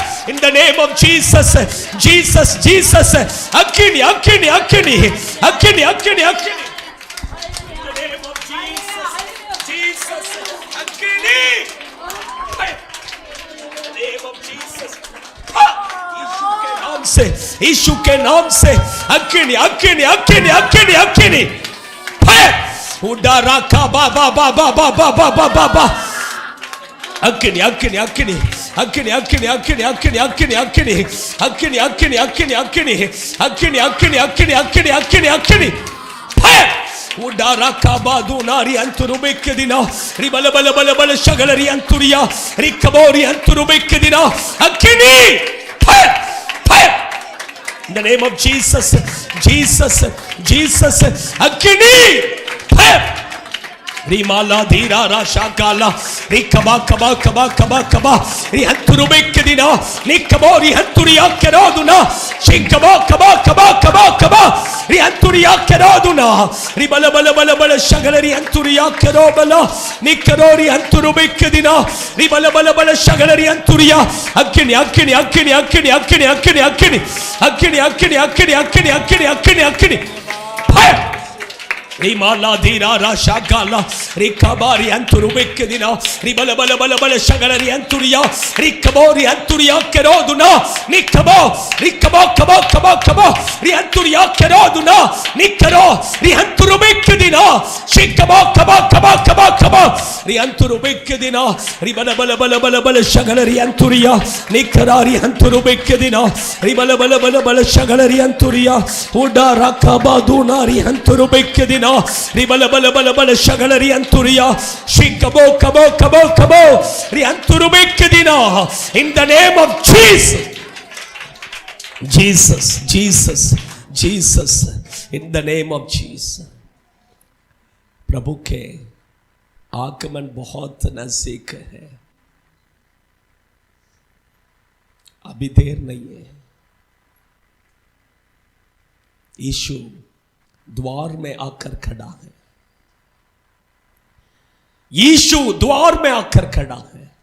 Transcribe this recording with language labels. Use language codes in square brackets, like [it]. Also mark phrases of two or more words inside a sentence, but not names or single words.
[en] In the name of Jesus, Jesus, Jesus, Akini, Akini, Akini, Akini, Akini, Akini. In the name of Jesus, Jesus, Akini. In the name of Jesus. [hi] यीशु के नाम से अग्नि अग्नि अग्नि अग्नि अग्नि फायर। उडारा का बाबा बाबा बाबा बाबा बाबा अग्नि अग्नि अग्नि अग्नि अग्नि अग्नि अग्नि अग्नि अग्नि अग्नि अग्नि अग्नि अग्नि अग्नि अग्नि अग्नि अग्नि अग्नि अग्नि फायर। उडारा का बादू नारी अंतुरुबे के दिना रिबल बल बल बल शगलरी अंतुरिया रिकबोरी अंतुरुबे के दिना अग्नि फायर फायर। [en] In the name of Jesus, Jesus, Jesus, [hi] अग्नि फायर। रिमाला धीरा राशा काला रिकबा कबा कबा कबा कबा रिहंतुरु बेकदिना निकबो रिहंतुरिया केरोदुना शिकबो कबा कबा कबा कबा रिहंतुरिया केरोदुना रिबल बल बल बल शगल रिहंतुरिया केरोबला निकरो रिहंतुरु बेकदिना रिबल बल बल शगल रिहंतुरिया अग्नि अग्नि अग्नि अग्नि अग्नि अग्नि अग्नि अग्नि अग्नि अग्नि अग्नि अग्नि अग्नि अग्नि फायर रिमाला धीरा राशा काला रिकबारी अंतुरु बेकदिना रिबल बल बल बल शगल रिहंतुरिया रिकबो रिहंतुरिया केरोदुना निकबो रिकबो कबो कबो कबो रिहंतुरिया केरोदुना निकरो रिहंतुरु बेकदिना शिकबो कबो कबो कबो कबो रिहंतुरु बेकदिना रिबल बल बल बल बल शगल रिहंतुरिया निकरा रिहंतुरु बेकदिना रिबल बल बल बल शगल रिहंतुरिया उडा रकबादुना रिहंतुरु बेकदिना रिबल बल बल बल शगल रिहंतुरिया शिकबो कबो कबो कबो रिहंतुरु बेकदिना [en] in the name of Jesus Jesus Jesus Jesus in the name of Jesus प्रभु के आगमन बहुत नजदीक है, अभी देर नहीं है। यीशु द्वार में आकर खड़ा है, यीशु द्वार में आकर खड़ा है।